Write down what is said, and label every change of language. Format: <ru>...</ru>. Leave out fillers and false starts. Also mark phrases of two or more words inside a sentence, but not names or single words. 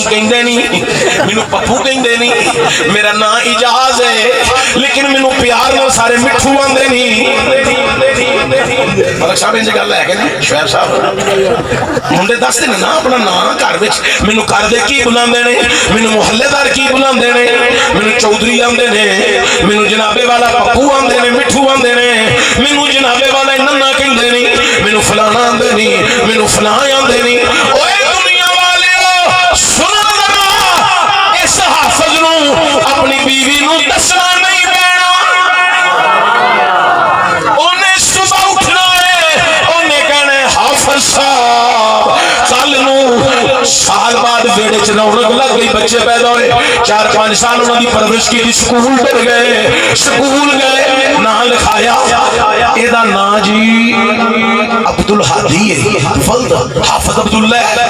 <pa>کہندے نہیں مینوں پپو کہندے نہیں میرا ناں اعجاز ہے لیکن مینوں پیار نال سارے مٹھو آندے نہیں ملک صاحب انج گل ہے کہ نا شعیب صاحب منڈے دسدے نے نا اپنا ناں گھر وچ مینوں گھر دے کی بلاندے نے مینوں محلے دار کی بلاندے نے مینوں چودھری آندے نے مینوں جنابے والا پپو آندے نے مٹھو آندے نے مینوں جنابے والا ننا کہندے نہیں مینوں فلانا آندے نہیں مینوں فلاں آندے نہیں اوے دنیا والےو سنو ذرا اس حافظ نو اپنی بیوی نو دسنا نہیں پینا اونے صبح اٹھنا ہے اونے کہنا ہے حافظ صاحب کل نو سال بعد بیڑے چ رونق لگ گئی بچے پیدا ہوئے 4-5 سال انہوں نے پرورش کی سکول پڑھ گئے سکول گئے نام لکھایا ایدہ نا جی عبدالحادی ہے فلد حافظ عبداللہ</pa>